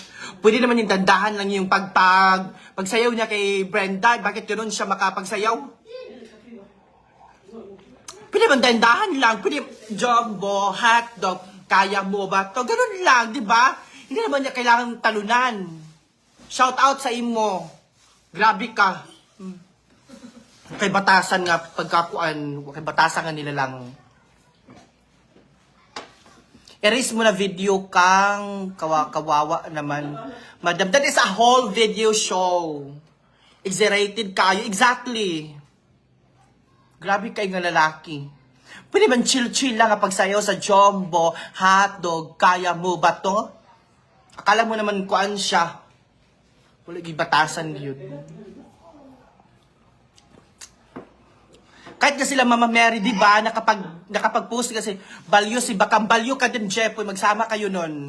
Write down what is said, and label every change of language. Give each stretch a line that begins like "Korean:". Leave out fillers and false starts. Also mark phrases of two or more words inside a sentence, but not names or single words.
Filipino: Pwede naman yung dandahan lang yung pagsayaw niya kay Brenda. Bakit ganoon siya makapagsayaw? Pwede man dandahan lang. Pwede jumbo, hotdog, kaya mo ba to? Ganun lang, di ba? Hindi naman niya kailangan talunan.
English: Shout out
Cebuano: sa imo. Grabe ka. Kay batasan nga pagkakuan, kay batasan nga nila lang.
Filipino: Erase mo na video kang kawawa naman.
English: Madam, that is a whole video show.
Filipino: Exaggerated kayo. Exactly. Grabe kayo nga lalaki. Pwede man chill-chill lang kapag sayo sa jumbo, hotdog, kaya mo ba to? Akala mo naman kuan siya. Wala gibatasan yun. Kahit na sila Mama Mary, di ba, nakapag-post kasi, balyo si Bakang, balyo ka din, Jepoy, magsama kayo nun.